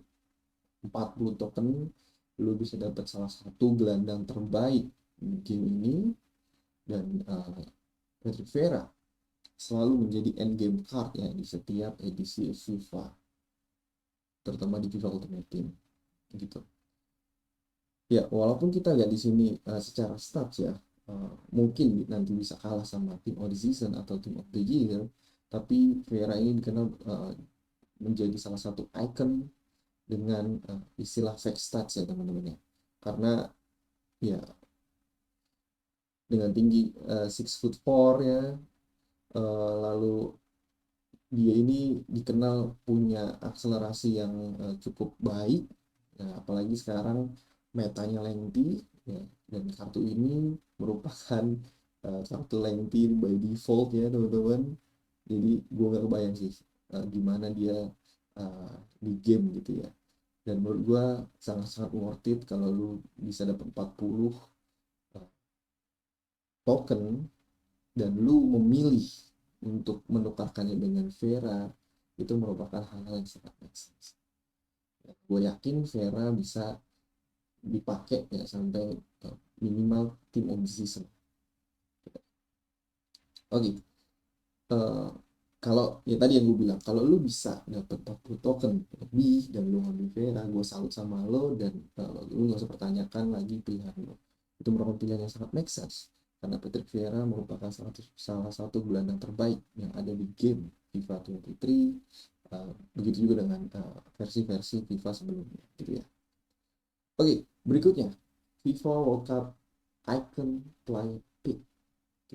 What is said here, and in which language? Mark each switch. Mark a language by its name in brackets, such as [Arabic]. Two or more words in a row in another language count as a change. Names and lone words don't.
[Indonesian] 40 token lu bisa dapat salah satu gelandang terbaik di game ini, dan Patrick Vieira selalu menjadi [English] end game card [Indonesian] ya di setiap edisi FIFA, terutama di FIFA Ultimate Team gitu. Ya, walaupun kita lihat di sini secara stats ya, mungkin nanti bisa kalah sama Team of the Season atau Team of the Year, tapi Vieira ini dikenal menjadi salah satu icon dengan istilah [English] fake stats [Indonesian] ya teman-teman ya. Karena ya dengan tinggi 6'4" ya, lalu dia ini dikenal punya akselerasi yang cukup baik ya, apalagi sekarang metanya lengthy ya, dan kartu ini merupakan kartu lengthy [English] by default [Indonesian] ya teman-teman. Jadi gue nggak kebayang sih gimana dia di game gitu ya. Dan menurut gue sangat-sangat [English] worth it [Indonesian] kalau lu bisa dapat 40 token dan lu memilih untuk menukarkannya dengan Vera. Itu merupakan hal-hal yang sangat [English] make sense. [Indonesian] Ya, gue yakin Vera bisa dipakai ya sampai minimal tim [English] of the season. [Indonesian] Oke, uh, kalau ya tadi yang gue bilang, kalau lu bisa dapat 40 token lebih dan lu ngambil Vera, gue salut sama lo, dan lu gak usah pertanyakan lagi pilihan lo. Itu merupakan pilihan yang sangat [English] make sense [Indonesian] karena Patrick Vieira merupakan salah satu gelandang terbaik yang ada di game FIFA 23. Begitu juga dengan versi-versi FIFA sebelumnya gitu ya. Oke, berikutnya FIFA World Cup Icon Play Pick gitu.